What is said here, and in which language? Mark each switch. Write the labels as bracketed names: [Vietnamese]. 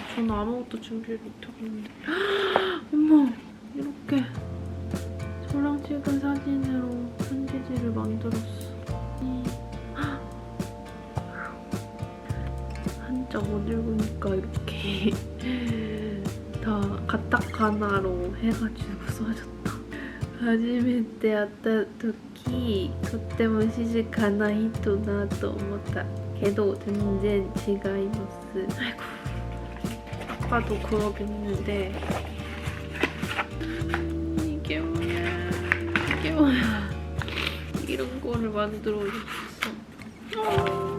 [Korean] 저는 아무것도 준비를 못하고 있는데 어머, 이렇게 저랑 찍은 사진으로 편지지를 만들었어. 한자 못 읽으니까 이렇게 다 가타카나로 해가지고 써줬다. [Japanese] 初めて会った時とっても静かな人だと思ったけど全然違います。 [Korean] 아이고, 아빠도 그러겠는데 이게 뭐야 이런 거를 만들어줬어.